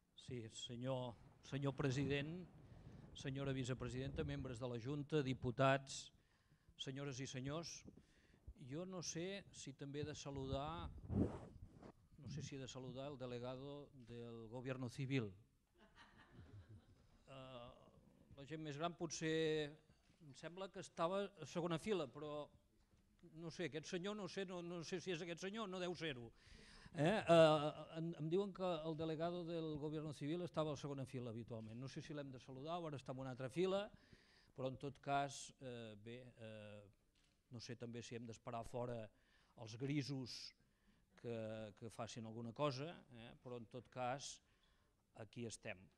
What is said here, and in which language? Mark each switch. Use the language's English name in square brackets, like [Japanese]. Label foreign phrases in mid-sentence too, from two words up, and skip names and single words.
[Catalan] Sí, senyor president, senyora vicepresidenta, membres de la Junta, diputats, senyores i senyors, jo no sé si també he de saludar, [Spanish] el delegado del Gobierno Civil. [Catalan] La gent més gran potser em sembla que estava a segona fila, però no sé, aquest senyor no sé si és aquest senyor, no deu ser-ho. Em diuen que [Spanish] el delegado del Gobierno Civil [Catalan] estava a la segona fila habitualment. No sé si l'hem de saludar o ara està en una altra fila, però en tot cas, no sé també si hem d'esperar fora els grisos que facin alguna cosa, però en tot cas aquí estem.